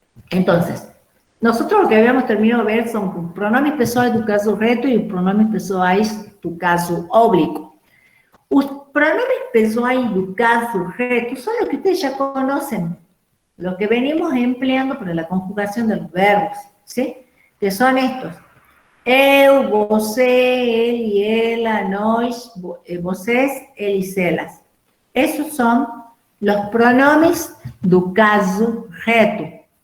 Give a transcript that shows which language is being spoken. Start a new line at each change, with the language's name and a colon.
Spanish: Entonces, nosotros lo que habíamos terminado de ver son
Portuguese: pronomes pessoais do caso reto y pronomes pessoais do caso oblíquo. Os pronomes pessoais do caso reto
Spanish: son los que ustedes ya conocen, los que venimos empleando para la conjugación de los verbos, ¿sí? Que son estos.
Portuguese: eu, você, ele, ela, nós, vocês, eles, elas.
Spanish: Esos son los pronombres
Portuguese: do caso reto.